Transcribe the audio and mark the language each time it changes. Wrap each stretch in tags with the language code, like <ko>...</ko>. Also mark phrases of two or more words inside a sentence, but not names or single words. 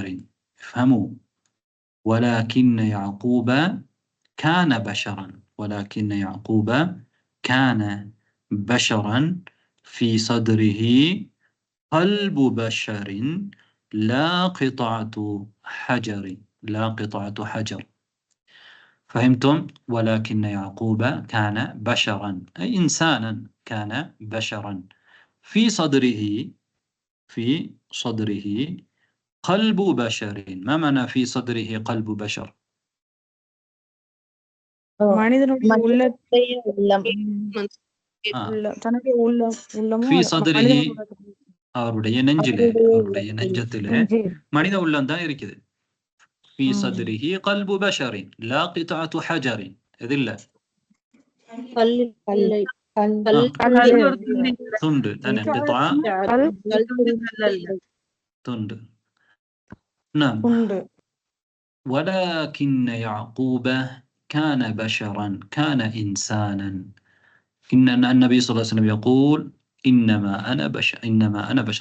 <ar>افهموا، ولكن يعقوب كان بشرا، ولكن يعقوب كان بشرا في صدره قلب بشر لا قطعة حجر، لا قطعة حجر. فهمتم؟ ولكن يعقوب كان بشرا أي إنسانا، كان بشرا في صدره، في صدره قلب بشر. ما معنى في صدره قلب بشر؟</ar> <ta>மனிதனுடைய மனிதனுடைய உள்ளம் தன்னுடைய உள்ளமும்</ta> <ar>في صدره</ar> <ta>மனிதனுடைய அவருடைய நெஞ்சிலே, அவருடைய நெஞ்சத்திலே மனித உள்ளம் தான் இருக்குது.</ta> <ar>في صدره قلب بشر لا قطعة حجر.</ar> <ta>إذن துண்டு தானே, قطعة துண்டு.</ta> <ar>نعم. ولكن يعقوب كان بشرا، كان إنسانا. إن النبي صلى الله عليه وسلم يقول إنما أنا بشر، إنما أنا بشر.</ar>